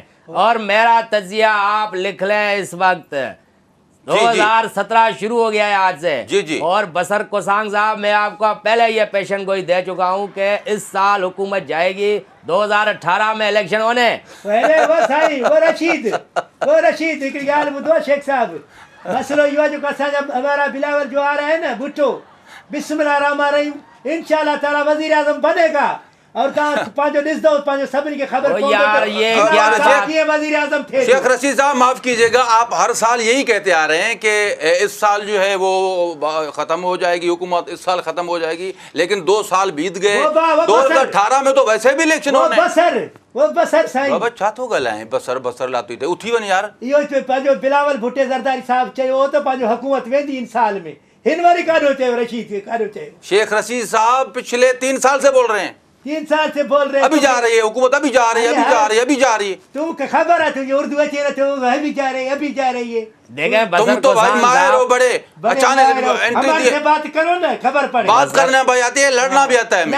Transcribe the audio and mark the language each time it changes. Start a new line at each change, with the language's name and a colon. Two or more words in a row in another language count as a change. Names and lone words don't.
Urdu: اور میرا تجزیہ آپ لکھ لیں اس وقت 2017 شروع ہو گیا ہے آج سے. جی جی. اور بسر کوسانگ صاحب میں آپ کو پہلے یہ پیشن گوئی دے چکا ہوں کہ اس سال حکومت جائے گی، 2018 میں الیکشن ہونے. پہلے وہ سائیں وہ رشید
Sindhi: हिकिड़ी ॻाल्हि ॿुधो शेख साहब, मसलो इहो आहे जेको असांजा
Urdu: ہمارا بلاول جو آ رہا ہے نا بھٹو,
Arabic: بسم الله رحمان رحيم, إن شاء الله تعالى
Urdu: وزیر اعظم بنے گا.
Sindhi: और पांचो ॾिसंदो पांचो सभिनी खे ख़बर
Urdu: یار یہ کیا
Sindhi: वजीर आजम थे।
Urdu: شیخ رشید صاحب معاف کیجیے گا، آپ ہر سال یہی کہتے آ رہے ہیں کہ اس سال جو ہے وہ ختم ہو جائے گی حکومت، اس سال ختم ہو جائے گی، لیکن 2 سال بیت گئے. 2018 میں تو ویسے بھی الیکشن ہونے. وہ بسر سائیں
Sindhi: बाबा छा थो ॻाल्हाए, बसर लाती थे उथी वञ यार। इहो पंहिंजो बिलावल भुट्टे ज़रदारी साहब चयो हो त पंहिंजो हुकूमत वेंदी इन साल में, हिन वरी काॾो चयो रशीद खे, काॾो चयो?
Urdu: شیخ رشید صاحب پچھلے 3 سال سے بول رہے ہیں, 3 سال سے بول رہے ہیں, ابھی جا رہی ہے حکومت، ابھی جا رہی ہے، ابھی جا رہی ہے، ابھی جا رہی ہے. تم کو خبر ہے، تجھے اردو اچھی نا، تو ابھی جا رہی ہے، ابھی جا رہی ہے. دیکھیں تم تو بھائی ماہر ہو بڑے، اچانک اینٹری ہمارے سے بات کرو نا، خبر پڑے. بات کرنا بھائی آتی ہے، لڑنا بھی آتا ہے,